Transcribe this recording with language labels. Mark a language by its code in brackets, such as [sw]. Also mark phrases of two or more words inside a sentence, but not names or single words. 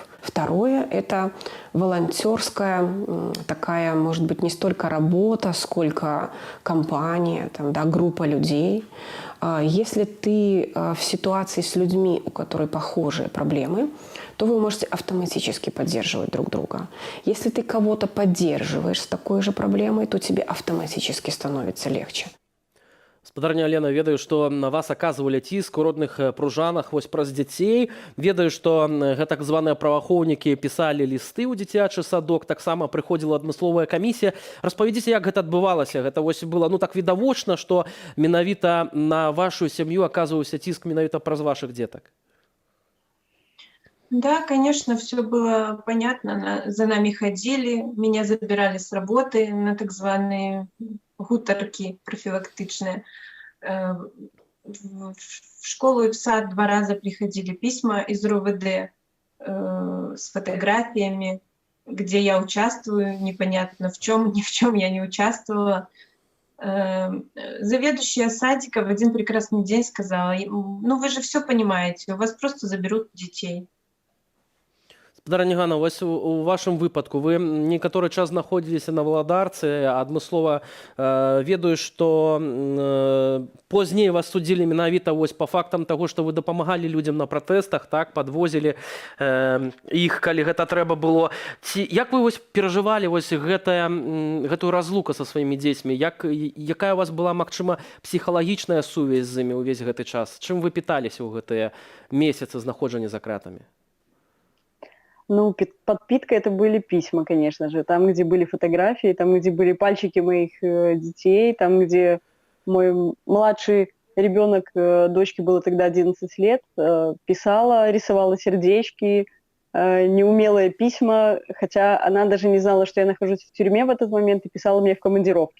[ru] Второе – это волонтерская такая, может быть, не столько работа, сколько компания, там, да, группа людей. Если ты в ситуации с людьми, у которых похожие проблемы, то вы можете автоматически поддерживать друг друга. Если ты кого-то поддерживаешь с такой же проблемой, то тебе автоматически становится легче. [be] Спадарня Алена, ведаю, што на вас аказвалі ціск у родных пружанах вось праз дзяцей. Ведаю, што так званыя праваахоўнікі пісалі лісты ў дзіцячы садок, таксама прыходзіла адмысловая камісія. Распавядзіце, як гэта адбывалася? Гэта вось было так відавочна, што менавіта на вашу сям'ю аказваўся ціск менавіта праз вашых дзетак? [ru] Да, конечно, все было понятно. За нами ходили, меня забирали с работы на [be] так званые гутарки [ru] профилактичные. В школу и в сад 2 раза приходили письма из РОВД с фотографиями, где я участвую, непонятно в чем, ни в чем я не участвовала. Заведующая садика в один прекрасный день сказала: ну вы же все понимаете, у вас просто заберут детей. Спадар Нігана, вось у вашым выпадку вы некаторы час знаходзіліся на валадарцы, адмыслова ведаю, што позней вас судзілі менавіта вось па фактам таго, што вы дапамагалі людзям на пратэстах, так, падвозілі іх, калі гэта трэба было. Як вы вось перажывалі вось гэтую разлуку са сваімі дзецьмі? Якая у вас была, магчыма, псіхалагічная сувязь з імі ўвесь гэты час? Чым вы піталіся ў гэтыя месяцы знаходжання за кратамі? Ну, подпитка это были письма, конечно же. Там, где были фотографии, там, где были пальчики моих детей, там, где мой младший ребенок, дочке было тогда 11 лет, писала, рисовала сердечки, неумелые письма, хотя она даже не знала, что я нахожусь в тюрьме в этот момент, и писала мне в командировке.